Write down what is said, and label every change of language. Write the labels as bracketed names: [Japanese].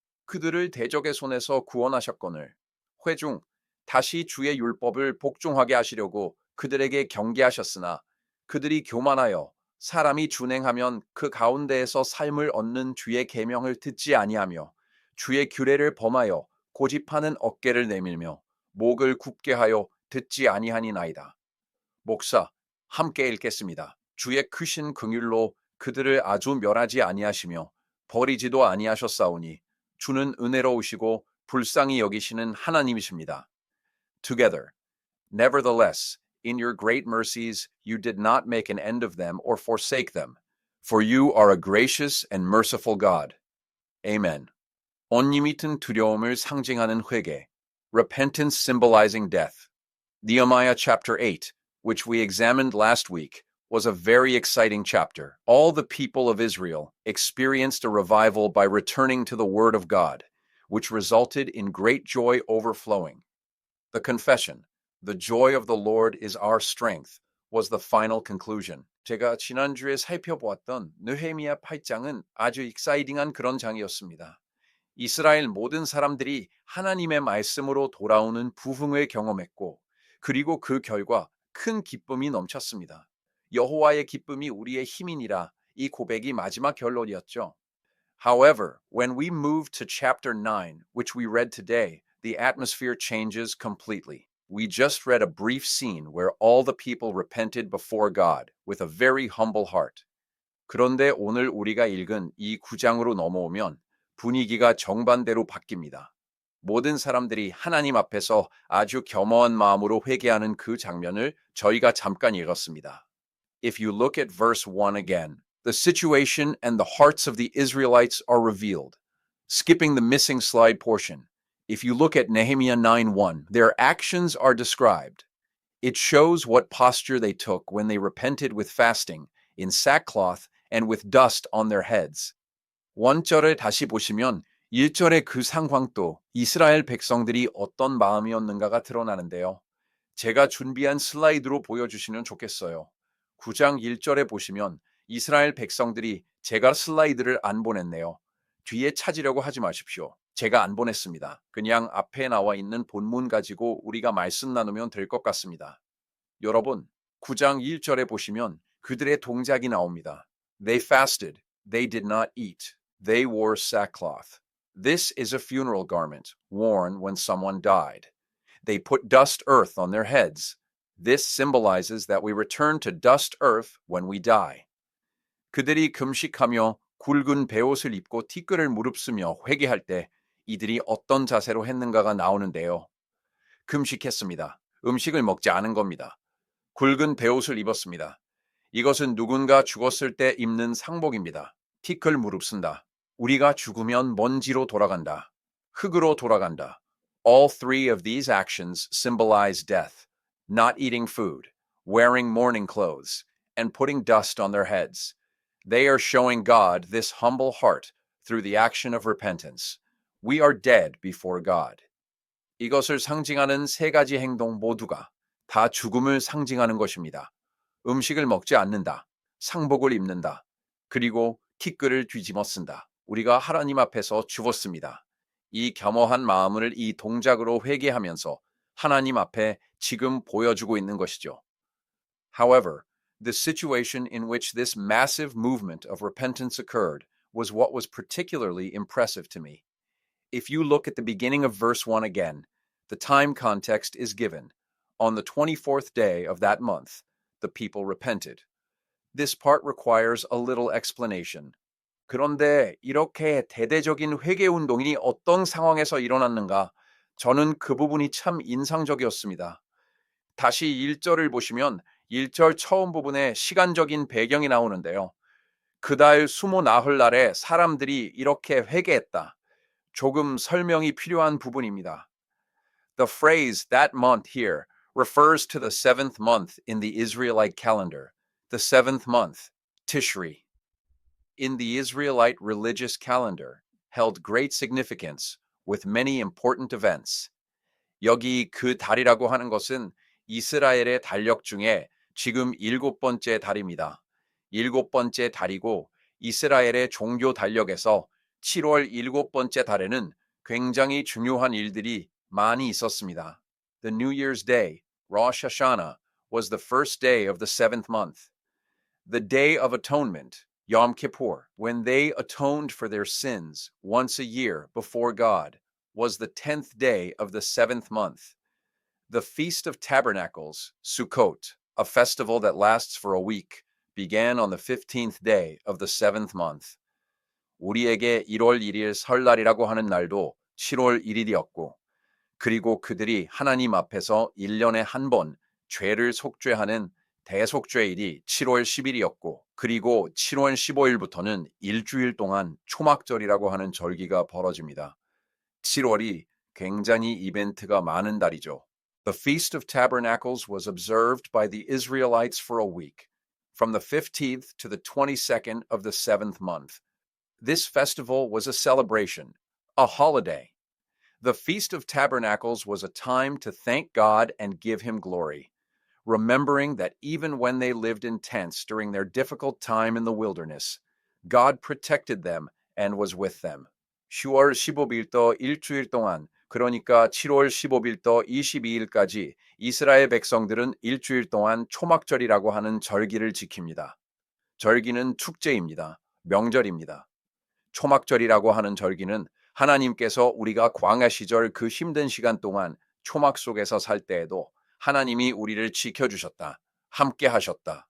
[Korean] 그들을 대적의 손에서 구원하셨거늘 회중 다시 주의 율법을 복종하게 하시려고 그들에게 경계하셨으나 그들이 교만하여 사람이 준행하면 그 가운데에서 삶을 얻는 주의 계명을 듣지 아니하며 주의 규례를 범하여 고집하는 어깨를 내밀며 목을 굽게 하여 듣지 아니하니나이다. 목사 함께 읽겠습니다. 주의 크신 긍휼로 그들을 아주 멸하지 아니하시며 버리지도 아니하셨사오니 주는 은혜로우시고 불쌍히 여기시는 하나님이십니다. [English] Together. Nevertheless, in your great mercies you did not make an end of them or forsake them, for you are a gracious and merciful God. Amen. [Korean] 언니밋은 두려움을 상징하는 회개. [English] Repentance symbolizing death. Nehemiah chapter 8, which we examined last week, was a very exciting chapter. All the people of Israel experienced a revival by returning to the Word of God, which resulted in great joy overflowing. The confession, the joy of the Lord is our strength, was the final conclusion. [Korean] 제가 지난주에 살펴보았던 느헤미야 8장은 아주 익사이딩한 그런 장이었습니다. 이스라엘 모든 사람들이 하나님의 말씀으로 돌아오는 부흥을 경험했고 그리고 그 결과 큰 기쁨이 넘쳤습니다. 여호와의 기쁨이 우리의 힘이니라 이 고백이 마지막 결론이었죠. [English] However, when we move to chapter 9, which we read today, the atmosphere changes completely. We just read a brief scene where all the people repented before God with a very humble heart. [Korean] 그런데 오늘 우리가 읽은 이 9장으로 넘어오면 분위기가 정반대로 바뀝니다. 모든 사람들이 하나님 앞에서 아주 겸허한 마음으로 회개하는 그 장면을 저희가 잠깐 읽었습니다. [English] If you look at verse 1 again, the situation and the hearts of the Israelites are revealed. Skipping the missing slide portion, if you look at Nehemiah 9:1, their actions are described. It shows what posture they took when they repented with fasting, in sackcloth, and with dust on their heads. [Korean] 원절을 다시 보시면 1절의 그 상황도 이스라엘 백성들이 어떤 마음이었는가가 드러나는데요. 제가 준비한 슬라이드로 보여주시면 좋겠어요. 9장 1절에 보시면 이스라엘 백성들이 제가 슬라이드를 안 보냈네요. 뒤에 찾으려고 하지 마십시오. 제가 안 보냈습니다. 그냥 앞에 나와 있는 본문 가지고 우리가 말씀 나누면 될 것 같습니다. 여러분, 9장 1절에 보시면 그들의 동작이 나옵니다. [English] They fasted. They did not eat. They wore sackcloth. This is a funeral garment worn when someone died. They put dust earth on their heads. This symbolizes that we return to dust earth when we die. [Korean] 그들이 금식하며 굵은 베옷을 입고 티끌을 무릅쓰며 회개할 때 이들이 어떤 자세로 했는가가 나오는데요. 금식했습니다. 음식을 먹지 않은 겁니다. 굵은 베옷을 입었습니다. 이것은 누군가 죽었을 때 입는 상복입니다. 티끌 무릅쓴다. 우리가 죽으면 먼지로 돌아간다. 흙으로 돌아간다. [English] All three of these actions symbolize death, not eating food, wearing mourning clothes, and putting dust on their heads. They are showing God this humble heart through the action of repentance. We are dead before God. [Korean] 이것을 상징하는 세 가지 행동 모두가 다 죽음을 상징하는 것입니다. 음식을 먹지 않는다, 상복을 입는다, 그리고 티끌을 뒤집어 쓴다. 우리가 하나님 앞에서 죽었습니다. 이 겸허한 마음을 이 동작으로 회개하면서 하나님 앞에 지금 보여주고 있는 것이죠. [English] However, the situation in which this massive movement of repentance occurred was what was particularly impressive to me. If you look at the beginning of verse 1 again, the time context is given. On the 24th day of that month, the people repented. This part requires a little explanation. [Korean] 그런데 이렇게 대대적인 회개 운동이 어떤 상황에서 일어났는가? 저는 그 부분이 참 인상적이었습니다. 다시 1절을 보시면 1절 처음 부분에 시간적인 배경이 나오는데요. 그달 수모 나흘날에 사람들이 이렇게 회개했다. 조금 설명이 필요한 부분입니다. [English] The phrase that month here refers to the seventh month in the Israelite calendar, the seventh month, Tishri. In the Israelite religious calendar, held great significance with many important events. [Korean] 여기 그 달이라고 하는 것은 이스라엘의 달력 중에 지금 7번째 달입니다. 7번째 달이고 이스라엘의 종교 달력에서 7월 7번째 달에는 굉장히 중요한 일들이 많이 있었습니다. [English] The New Year's Day, Rosh Hashanah, was the first day of the seventh month. The Day of Atonement, Yom Kippur, when they atoned for their sins once a year before God, was the 10th day of the seventh month. The Feast of Tabernacles, Sukkot, a festival that lasts for a week, began on the 15th day of the seventh month. [Korean] 우리에게 1월 1일 설날이라고 하는 날도 7월 1일이었고, 그리고 그들이 하나님 앞에서 1년에 한 번 죄를 속죄하는 대속죄일이 7월 10일이었고, 그리고 7월 15일부터는 일주일 동안 초막절이라고 하는 절기가 벌어집니다. 7월이 굉장히 이벤트가 많은 달이죠. [English] The Feast of Tabernacles was observed by the Israelites for a week, from the 15th to the 22nd of the seventh month. This festival was a celebration, a holiday. The Feast of Tabernacles was a time to thank God and give him glory, remembering that even when they lived in tents during their difficult time in the wilderness, God protected them and was with them. [Korean] 10월 15일부터 일주일 동안, 그러니까 7월 15일부터 22일까지 이스라엘 백성들은 일주일 동안 초막절이라고 하는 절기를 지킵니다. 절기는 축제입니다. 명절입니다. 초막절이라고 하는 절기는 하나님께서 우리가 광야 시절 그 힘든 시간 동안 초막 속에서 살 때에도 하나님이 우리를 지켜주셨다. 함께 하셨다.